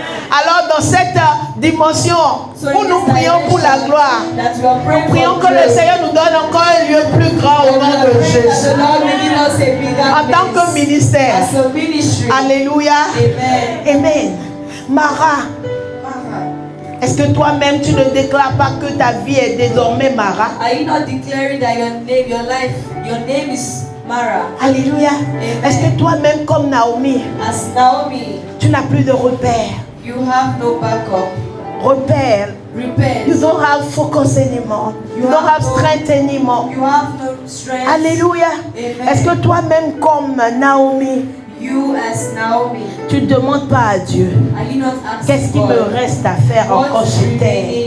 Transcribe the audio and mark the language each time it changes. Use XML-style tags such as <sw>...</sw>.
<fr>Alors dans cette dimension où nous prions pour la gloire, nous prions que le Seigneur nous donne encore un lieu plus grand au nom de Jésus. En tant que ministère. Alléluia. Amen. Mara. Est-ce que toi-même tu ne déclares pas que ta vie est désormais Mara?</fr> <en>Are you not declaring that your name is Mara?</en> <fr>Alléluia. Est-ce que toi-même comme Naomi,</fr> <en>as Naomi,</en> <fr>tu n'as plus de repères?</fr> <en>You have no backup.</en> <fr>Repères.</fr> <en>You don't have focus anymore. You don't have strength anymore. You have no strength.</en> <fr>Alléluia. Est-ce que toi-même comme Naomi,</fr> <en>you as Naomi,</en> <fr>tu ne demandes pas à Dieu qu'est-ce qu'il me reste à faire encore sur terre?</fr>